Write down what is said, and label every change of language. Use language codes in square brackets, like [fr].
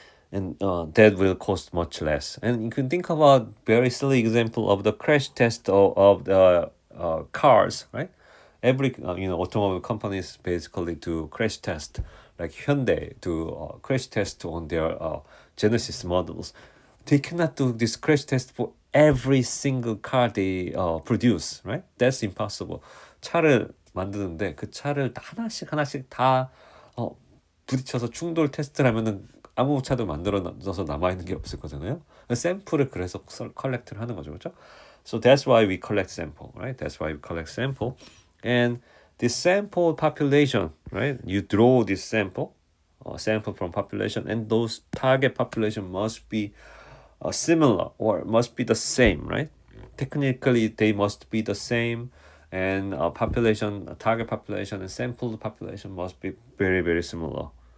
[en] And that will cost much less. And you can think about very silly example of the crash test of the cars, right? Every automobile companies basically do crash test, like Hyundai do crash test on their Genesis models. They cannot do this crash test for every single car they produce, right? That's impossible. [ko] 차를 만드는데 그 차를 하나씩 다 부딪혀서 충돌 테스트를 하면은 아무 차도 만들어져서 남아있는 게 없을 거잖아요. 샘플을 그래서 컬렉트를 하는 거죠, 그렇죠? [en] So that's why we collect sample, right? That's why we collect sample. And this sample population, right? You draw this sample from population, and those target population must be similar or must be the same, right? Technically, they must be the same, and target population and sample population must be very, very similar.